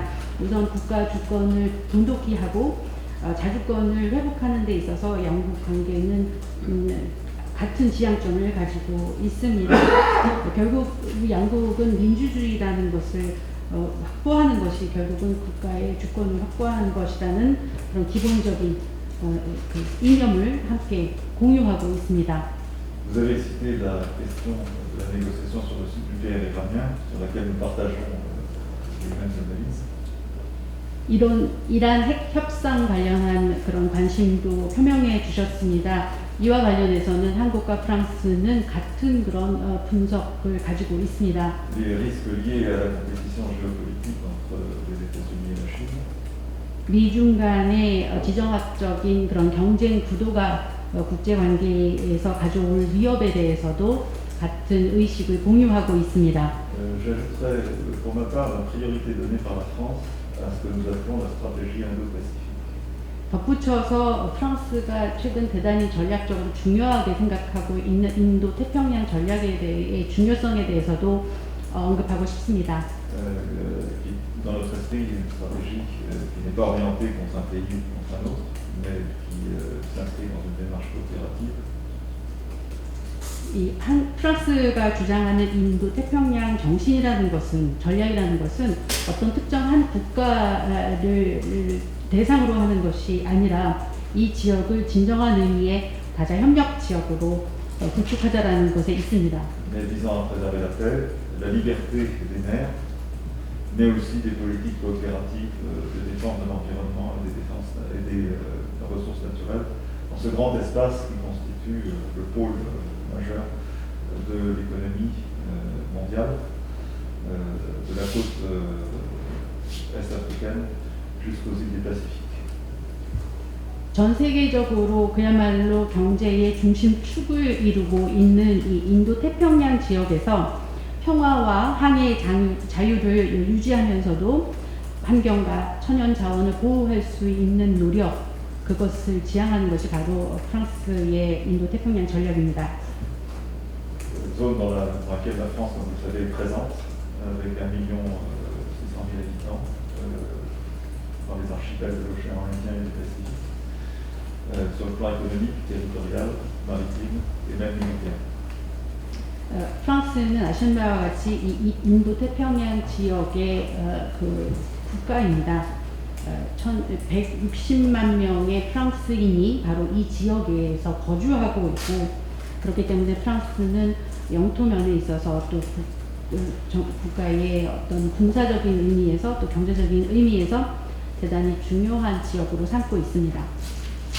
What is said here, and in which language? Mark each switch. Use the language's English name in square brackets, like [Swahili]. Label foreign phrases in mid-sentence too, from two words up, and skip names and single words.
[Korean] 우선 국가 주권을 돈독히 하고 자주권을 회복하는 데 있어서 양국 관계는 같은 지향점을 가지고 있습니다. 결국 양국은 민주주의라는 것을 확보하는 것이 결국은 국가의 주권을 확보하는 것이라는 그런 기본적인 그 이념을 함께 공유하고 있습니다. [French] Vous avez cité la question de la négociation sur le site nucléaire iranien, sur laquelle nous partageons les mêmes analyses. [Korean] 이란 핵 협상 관련한 그런 관심도 표명해 주셨습니다. 이와 관련해서는 한국과 프랑스는 같은 그런 분석을 가지고 있습니다. [French] Les risques liés à la compétition géopolitique entre les États-Unis et la Chine, [Korean] 미중 간의 지정학적인 그런 경쟁 구도가 국제 관계에서 가져올 위협에 대해서도 같은 의식을 공유하고 있습니다. [French] j'ajouterais pour ma part la priorité donnée par la France à ce que nous appelons la stratégie Indo-Pacifique. [Korean] 덧붙여서 프랑스가 최근 대단히 전략적으로 중요하게 생각하고 있는 인도 태평양 전략에 대해 중요성에 대해서도 언급하고 싶습니다. [French] Qui, dans notre esprit, est une stratégie qui n'est pas orientée contre un pays ou contre un autre, mais qui s'inscrit dans une démarche coopérative. [Korean] 프랑스가 주장하는 인도 태평양 정신이라는 것은 전략이라는 것은 어떤 특정한 국가를 대상으로 하는 것이 아니라 이 지역을 진정한 의미의 다자 협력 지역으로 구축하자라는 것에 있습니다. [French] Mais visant à préserver la paix, la liberté des mers, mais aussi des politiques coopératives de défense de l'environnement et des ressources naturelles dans ce grand espace qui constitue le pôle majeur de l'économie mondiale, de la côte est-africaine jusqu'aux îles du Pacifique. [Korean] 전 세계적으로 그야말로 경제의 중심축을 이루고 있는 이 인도 태평양 지역에서 평화와 항해의 자유를 유지하면서도 환경과 천연 자원을 보호할 수 있는 노력, 그것을 지향하는 것이 바로 프랑스의 인도 태평양 전략입니다. [French] Zone dans laquelle la France, comme vous le savez, est présente, avec 1,6 million habitants, dans les archipels de l'océan Indien et du Pacifique, sur le plan économique, territorial, maritime et même militaire. [Korean] 프랑스는 아시는 바와 같이 이 인도 태평양 지역의 그 국가입니다. 160만 명의 프랑스인이 바로 이 지역에서 거주하고 있고, 그렇기 때문에 프랑스는 영토 면에 있어서 또 국가의 어떤 군사적인 의미에서 또 경제적인 의미에서 대단히 중요한 지역으로 삼고 있습니다.